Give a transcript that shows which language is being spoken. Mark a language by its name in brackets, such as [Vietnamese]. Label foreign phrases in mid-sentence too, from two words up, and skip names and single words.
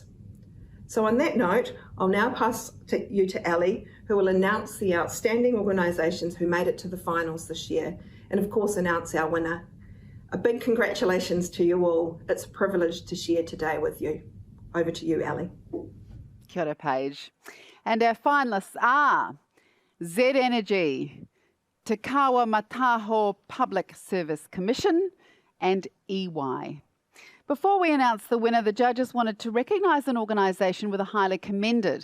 [English] So on that note, I'll now pass you to Ali, who will announce the outstanding organisations who made it to the finals this year, and of course announce our winner. A big congratulations to you all. It's a privilege to share today with you. Over to you, Ali. [Māori] Kia ora, [English] Paige. And our finalists are Z Energy, Te Kawa Mataho Public Service Commission and EY. Before we announce the winner, the judges wanted to recognise an organisation with a highly commended.